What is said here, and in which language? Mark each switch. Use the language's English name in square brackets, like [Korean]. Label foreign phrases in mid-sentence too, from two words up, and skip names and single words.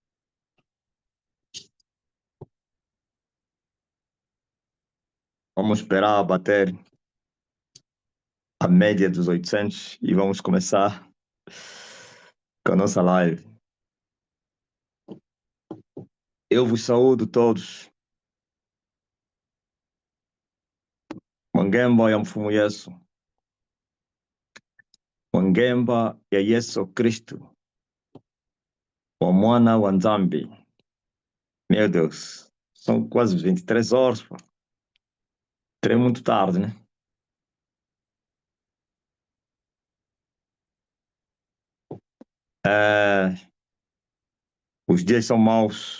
[Portuguese] Vamos esperar bater a média dos 800 e vamos começar com a nossa live. Eu vos saúdo todos. [Kongo] Wangemba ya mfumu Yesu. Wangemba ya Yesu Kristo. Wa mwana wa Nzambi. [Portuguese] Meu Deus, são quase 23 horas, pô. Trem muito tarde, né? Os dias são maus.